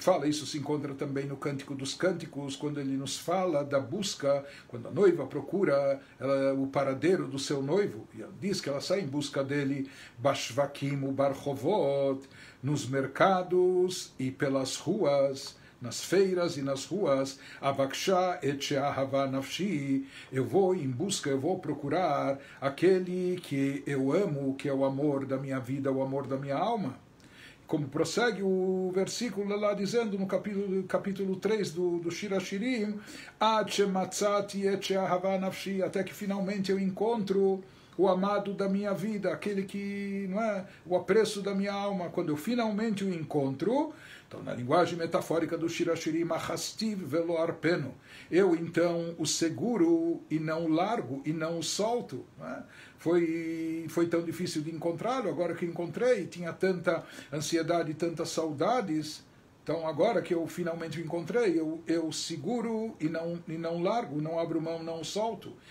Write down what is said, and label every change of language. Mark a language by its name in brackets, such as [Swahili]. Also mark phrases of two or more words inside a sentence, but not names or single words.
[Portuguese] fala, isso se encontra também no Cântico dos Cânticos, quando ele nos fala da busca, quando a noiva procura o paradeiro do seu noivo, e ela diz que ela sai em busca dele, [Hebrew] בשווקים וברחובות, [Portuguese] nos mercados e pelas ruas, nas feiras e nas ruas, [Hebrew] אבקשה את שאהבה נפשי, [Portuguese] eu vou em busca, eu vou procurar aquele que eu amo, que é o amor da minha vida, o amor da minha alma. Como prossegue o versículo lá dizendo no capítulo 3 do Shir Hashirim, [Hebrew] עד שמצאתי את שאהבה נפשי, [Portuguese] até que finalmente eu encontro o amado da minha vida, aquele que, não é, o apreço da minha alma, quando eu finalmente o encontro. Então, na linguagem metafórica do Shir Hashirim, [Hebrew] אחזתיו ולא ארפנו, [Portuguese] eu então o seguro e não o largo e não o solto. Não é? Foi tão difícil de encontrá-lo, agora que encontrei, tinha tanta ansiedade, tantas saudades. Então, agora que eu finalmente o encontrei, eu seguro e não largo, não abro mão, não solto.